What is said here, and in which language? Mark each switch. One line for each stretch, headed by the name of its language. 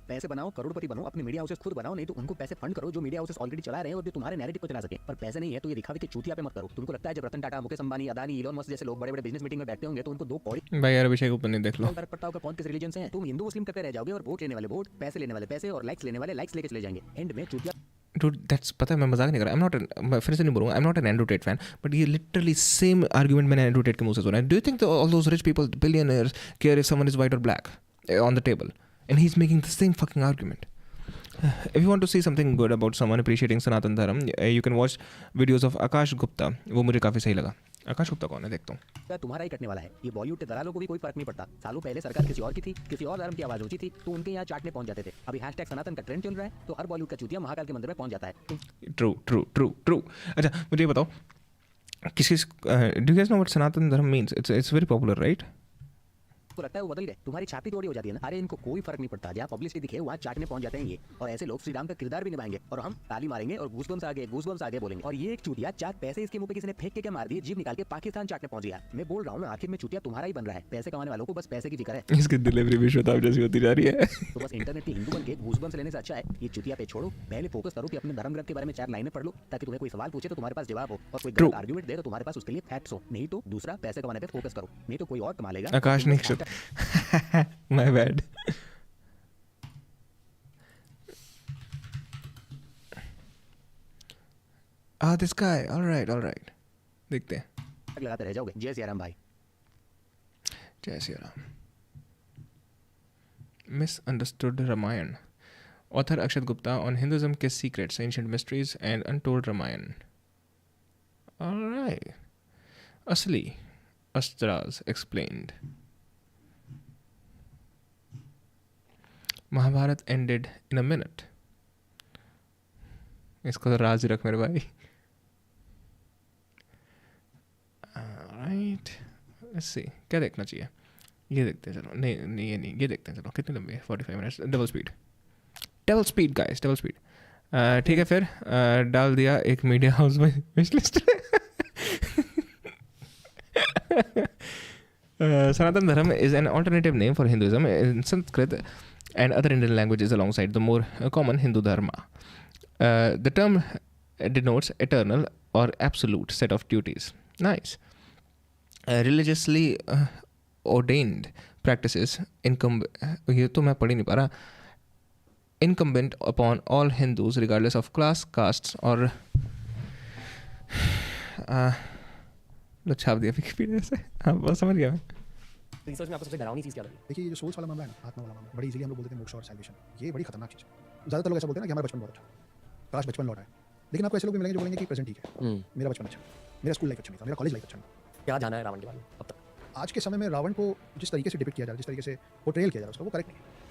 Hindi: पैसे बनाओ, करोड़पति बनो, अपने मीडिया हाउसेस खुद बनाओ, नहीं तो उनको पैसे फंड करो जो मीडिया हाउसेस ऑलरेडी चला रहे हैं और जो तुम्हारे नैरेटिव को चला सके। पर पैसे नहीं है तो ये दिखावे के चूतिया पे मत करो। तुमको लगता है जब रतन टाटा, मुकेश अंबानी, अदानी, इलोन मस्क जैसे लोग बड़े बड़े बिजनेस मीटिंग में बैठते होंगे तो उनको 2 कौड़ी भाई यार अभिषेक ऊपर नहीं देख लो। फर्क पड़ता होगा कौन किस रिलीजन से है। तुम हिंदू मुस्लिम करके रह जाओगे और वोट लेने वाले वोट, पैसे लेने वाले पैसे और लाइक्स लेने वाले लाइक्स लेके चले जाएंगे। एंड में चूतिया
English: Dude, that's
Hindi: पता है मैं मजाक नहीं कर रहा।
English: I'm not
Hindi: मैं फिर से नहीं बोलूँगा,
English: I'm not an Andrew Tate fan, but ये literally same argument मैंने Andrew Tate
Hindi: के मुँह से सुना है.
English: Do you think all those rich people, billionaires, care if someone is white or black on the table? And he's making the same fucking argument. If you want to see something good about someone appreciating Sanatan Dharam, you can watch videos of Akash Gupta.
Hindi: वो मुझे काफ़ी सही लगा. आकाश गुप्ता कौन है देखता हूँ। तुम्हारा ही कटने वाला है। ये बॉलीवुड के दलालों को भी कोई फर्क नहीं पड़ता। सालों पहले सरकार किसी और की थी, किसी और धर्म की आवाज ऊंची थी तो उनके यहाँ चाटने पहुंच जाते थे। अभी हैशटैग सनातन का ट्रेंड चल रहा है तो हर बॉलीवुड का चूतिया महाकाल के मंदिर में पहुंच जाता है। ट्रू। अच्छा मुझे ये बताओ, किसी
English: Do you guys know what Sanatan Dharma means? It's very popular right?
Hindi: आपको लगता है वो बदल गए? तुम्हारी छाती थोड़ी हो जाती है ना। अरे इनको कोई फर्क नहीं पड़ता, जहाँ पब्लिसिटी दिखे वहाँ चाटने पहुंच जाते हैं ये। और ऐसे लोग श्री राम का किरदार भी निभाएंगे और हम ताली मारेंगे और गूसबम्स आगे बोलेंगे। और ये एक चूतिया 4 पैसे इसके मुंह पे किसी ने फेंक के क्या मार दिए, जीभ निकाल के पाकिस्तान चाटने पहुंच गया। मैं बोल रहा हूँ ना, आखिर में चूतिया तुम्हारा ही बन रहा है। पैसे कमाने वालों को बस पैसे की फिक्र है। इसकी डिलीवरी भी शोताब जैसी होती जा रही है। तो बस इंटरनेट के हिंदू बन के गूसबम्स लेने से अच्छा है ये चूतिया पे छोड़ो। पहले फोकस करो कि अपने धर्म ग्रंथ के बारे में 4 लाइनें पढ़ लो, ताकि तुम्हें कोई सवाल पूछे तो तुम्हारे पास जवाब हो, और कोई गलत आर्गुमेंट दे तो तुम्हारे पास उसके लिए फैक्ट्स हो। नहीं तो दूसरा पैसे कमाने पे फोकस करो, नहीं तो कोई और कमा लेगा।
English: Akash next My bad. This guy. All right.
Hindi: देखते हैं। लगाते रह जाओगे। जय सिया राम भाई। जय Siya Ram.
English: Misunderstood Ramayan. Author Akshat Gupta on Hinduism के secrets, ancient mysteries and untold Ramayan. All right. Asli Astras explained. Mahabharat ended in a minute.
Hindi: इसको तो राज ही रख मेरे भाई।
English: Alright, let's see.
Hindi: क्या देखना चाहिए? ये देखते हैं चलो। नहीं ये देखते हैं चलो। कितनी लंबी है? 45 minutes. Double speed guys, double speed. ठीक है फिर डाल दिया एक मीडिया हाउस में wish list.
English: Sanatan Dharam is an alternative name for Hinduism in Sanskrit and other Indian languages alongside the more common Hindu Dharma. The term denotes eternal or absolute set of duties. Nice. Religiously ordained practices
Hindi: ये तो मैं पढ़ ही नहीं पा रहा,
English: incumbent upon all Hindus regardless of class, castes or
Hindi: छाप दिया Wikipedia से। हाँ बस समझ गया मैं। रिसर्च में आपको सबसे डरावनी चीज़ क्या लगी? देखिए ये जो सोल्स वाला मामला है ना, आत्मा वाला मामला, बड़ी इजीली हम लोग बोलते हैं मोक्ष और सैल्वेशन, ये बड़ी खतरनाक चीज़ है। ज़्यादातर लोग ऐसा बोलते हैं ना कि हमारा बचपन बहुत अच्छा, काश बचपन लौटा है। लेकिन आपको ऐसे लोग भी मिलेंगे जो बोलेंगे कि प्रेजेंट ठीक है, मेरा बचपन अच्छा, मेरा स्कूल लाइफ अच्छा नहीं था, मेरा कॉलेज लाइफ अच्छा नहीं था। क्या जाना है रावण के बारे में अब तक? आज के समय में रावण को जिस तरीके से डिपिक्ट किया जा रहा है, जिस तरीके से पोर्ट्रेल किया जा रहा है उसका, वो करेक्ट नहीं है।